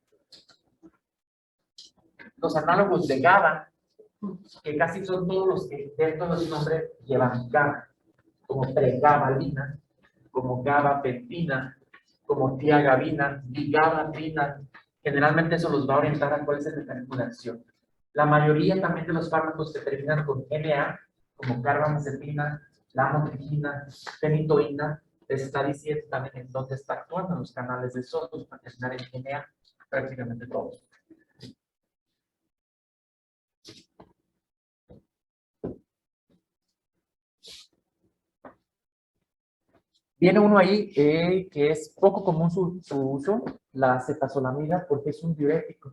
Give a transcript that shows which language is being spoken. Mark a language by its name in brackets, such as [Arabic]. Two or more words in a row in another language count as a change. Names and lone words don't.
[Spanish] Los análogos de GABA, que casi son todos los que dentro de su nombre llevan GABA, como pregabalina, como gabapentina, como tiagabina, digabatrina. Generalmente eso los va a orientar a cuál es el mecanismo de acción. La mayoría también de los fármacos que terminan con NA, como carbamazepina, lamotrigina, fenitoína, les está diciendo también en dónde está actuando en los canales de sodio para terminar en NA, prácticamente todos. Viene uno ahí que es poco común su uso, la acetazolamida, porque es un diurético.